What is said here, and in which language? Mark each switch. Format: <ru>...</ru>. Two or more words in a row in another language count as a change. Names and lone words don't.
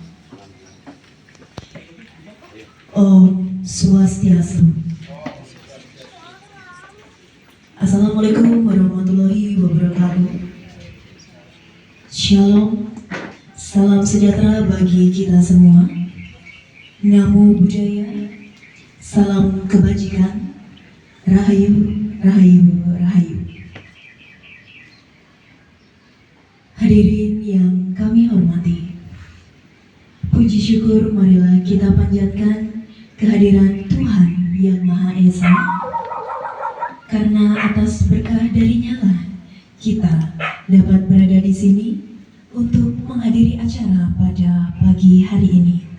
<ban>Om Swastiastu.</ban> <ar>السلام عليكم ورحمة الله وبركاته.</ar> <id>Shalom, salam sejahtera bagi kita semua.</id> <pi>Namo Buddhaya,</pi> <id>salam kebajikan, rahayu, rahayu, rahayu. Hadirin yang kami hormati, puji syukur marilah kita panjatkan kehadiran Tuhan Yang Maha Esa, karena atas berkah darinya lah kita dapat berada di sini untuk menghadiri acara pada pagi hari ini.</id>